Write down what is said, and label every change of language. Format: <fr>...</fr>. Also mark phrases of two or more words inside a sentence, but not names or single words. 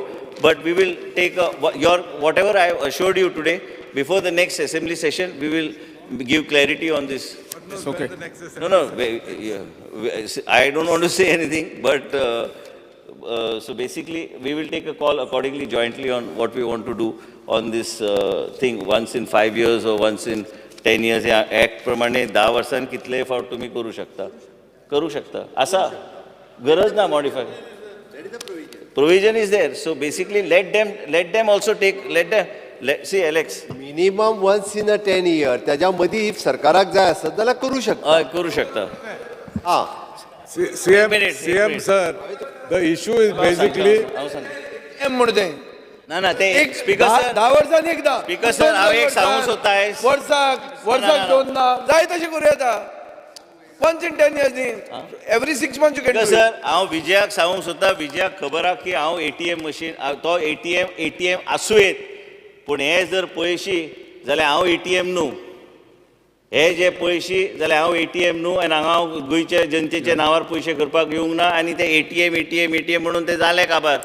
<en>But we will take whatever I assured you today, before the next assembly session, we will give clarity on this. It's okay. No, I don't want to say anything, but so basically we will take a call accordingly jointly on what we want to do on this thing, once in 5 years or once in 10 years.</en> <kok>या ऍक्ट प्रमाणे 10 वर्षांनी कितले फावट तुम्ही करू शकता असा गरज ना</kok> <en>modify provision is there. So basically, let them also take. See, Alex. minimum once in a 10 year</en> <kok>त्याच्या मदीं इफ सरकाराक जाय आसत जाल्यार करूं शकता. करू शकता. हां.</kok> <en>CM sir, the issue is basically.</en> <kok>ना ते</kok> <en>Speaker sir</en> <kok>10 वर्सांनी एकदा</kok> <en>Speaker sir</en> <kok>हांव एक सांगूंक सोदता वर्साक दोनदा जाय तशें करूं येता.</kok> <en>Once in 10 years every 6 months you can do it.</en> <kok>सर हांव विजयाक सांगूंक सोदता, विजयाक खबर आहा की हांव</kok> <en>ATM machine</en> <kok>तो ATM आसूं येत, पूण हे जर पयशी जाल्यार हांव ATM न्हू. हे जे पयशी जाल्यार हांव ATM न्हू आनी हांगा गोंयच्या जनतेच्या नांवार पयशे करपाक येवंक ना आनी ते ATM म्हणून ते जाले काबार.</kok>